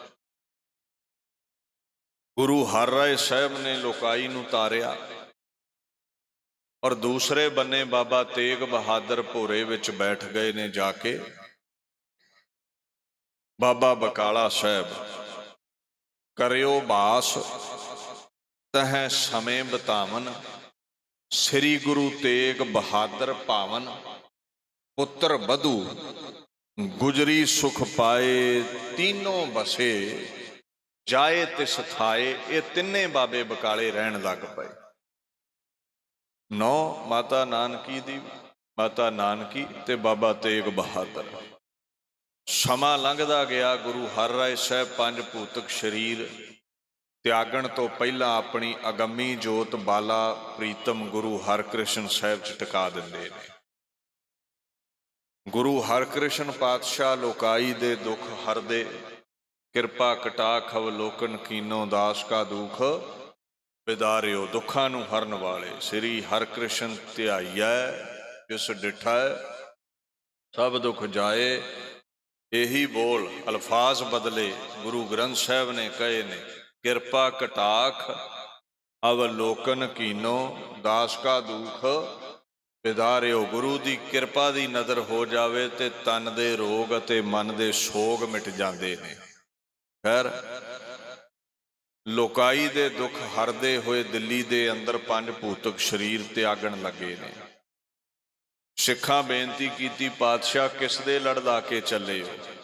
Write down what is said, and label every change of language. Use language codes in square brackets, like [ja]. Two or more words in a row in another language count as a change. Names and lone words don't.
[pa] ਗੁਰੂ ਹਰ ਰਾਇ ਸਾਹਿਬ ਨੇ ਲੋਕਾਈ ਨੂੰ ਤਾਰਿਆ ਔਰ ਦੂਸਰੇ ਬੰਨੇ ਬਾਬਾ ਤੇਗ ਬਹਾਦਰ ਭੋਰੇ ਵਿਚ ਬੈਠ ਗਏ ਨੇ ਜਾਕੇ। ਬਾਬਾ ਬਕਾਲਾ ਸਾਹਿਬ ਕਰਿਓ ਬਾਸ ਤਹ ਸਮੇ ਬਤਾਵਨ, ਸ੍ਰੀ ਗੁਰੂ ਤੇਗ ਬਹਾਦਰ ਪਾਵਨ। ਪੁੱਤਰ ਬਧੂ ਗੁਜਰੀ ਸੁਖ ਪਾਏ, ਤੀਨੋਂ ਬਸੇ ਜਾਏ ਤਿਸ ਥਾਏ। ਯੇ ਤਿੰਨੇ ਬਾਬੇ ਬਕਾਲੇ ਰਹਿਣ ਲੱਗ ਪੇ। 9 ਮਾਤਾ ਨਾਨਕੀ ਦੀ, ਮਾਤਾ ਨਾਨਕੀ ਤੇ ਬਾਬਾ ਤੇਗ ਬਹਾਦਰ। ਸਮਾ ਲੰਘਦਾ ਗਿਆ। ਗੁਰੂ ਹਰ ਰਾਇ ਸਾਹਿਬ 5 ਭੂਤਕ ਸਰੀਰ ਤਿਆਗਣ ਤੋ ਪਹਿਲਾ ਅਪਣੀ ਅਗੰਮੀ ਜੋਤ ਬਾਲਾ ਪ੍ਰੀਤਮ ਗੁਰੂ ਹਰਕ੍ਰਿਸ਼ਨ ਸਾਹਿਬ ਚ ਟਿਕਾ ਦਿੰਦੇ ਨੇ। ਗੁਰੂ ਹਰਕ੍ਰਿਸ਼ਨ ਪਾਤਸ਼ਾਹ ਲੋਕਾਈ ਦੇ ਦੁਖ ਹਰਦੇ, ਕਿਰਪਾ ਕਟਾਖ ਅਵਲੋਕਨ ਕੀਨੋ, ਦਾਸ ਕਾ ਦੁਖ ਵਿਦਾਰਿਓ। ਦੁਖਾ ਨੂੰ ਹਰਨ ਵਾਲੇ ਸ੍ਰੀ ਹਰਕ੍ਰਿਸ਼ਨ ਧਿਆਈਐ, ਜਿਸ ਡਿਠਾ ਸਭ ਦੁਖ ਜਾਏ। ਯਹੀ ਬੋਲ ਅਲਫ਼ਾਜ਼ ਬਦਲੇ ਗੁਰੂ ਗ੍ਰੰਥ ਸਾਹਿਬ ਨੇ ਕਹੇ ਨੇ, ਕਿਰਪਾ ਕਟਾਖ ਅਵਲੋਕਨ ਕੀਨੋ, ਦਾਸ ਕਾ ਦੁਖ ਵਿਦਾਰਿਓ ਗੁਰੂ ਦੀ ਕਿਰਪਾ ਦੀ ਨਜ਼ਰ ਹੋ ਜਾਵੇ ਤੇ ਤਨ ਦੇ ਰੋਗ ਅਤੇ ਮਨ ਦੇ ਸੋਗ ਮਿਟ ਜਾਂਦੇ ਨੇ। ਖੈਰ, ਲੋਕਾਈ ਦੇ ਦੁੱਖ ਹਰਦੇ ਹੋਏ ਦਿੱਲੀ ਦੇ ਅੰਦਰ ਪੰਜ ਭੂਤਕ ਸਰੀਰ ਤਿਆਗਣ ਲੱਗੇ ਨੇ। ਸਿੱਖਾਂ ਬੇਨਤੀ ਕੀਤੀ, ਪਾਤਸ਼ਾਹ ਕਿਸ ਦੇ ਲੜਦਾ ਕੇ ਚੱਲੇ ਹੋ?